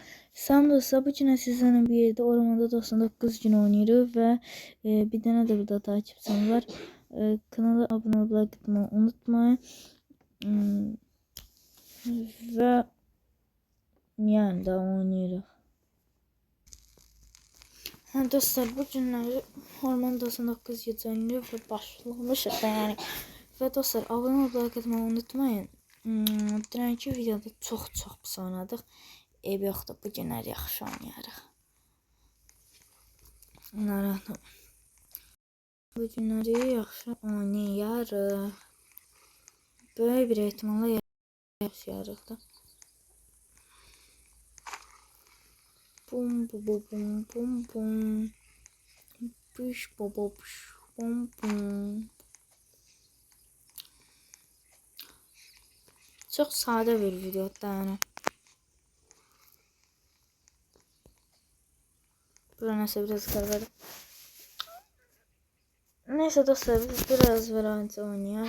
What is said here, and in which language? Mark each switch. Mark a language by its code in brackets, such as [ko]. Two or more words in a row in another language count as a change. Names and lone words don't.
[az] Salam dostlar, bu gün [tr] sizlerle bir yerde [az] ormanda 99 gün oynayırıq və bir dənə də burada takipçim var. Kanala abunə olub like etməyi unutmayın. Və yəni də oynayırıq. Dostlar, bu günləri ormanda 99 gecə oynayırıq və başlamışıq da yəni. Və dostlar, abunə olub like etməyi unutmayın. Dünənki videoda çox pis oynadık. Ev yoxdur, bu günlər yaxşı oynayarıq. Narahatım. Bu günləri yaxşı oynayarıq. Böyük bir ehtimalla yaşayarıq da. Bum bum bum bum bum. Push bum bum bum. [tr] Çok sade bir video yani. Burası biraz kararlı. Neyse dostlar, biz biraz Valorant oynayalım.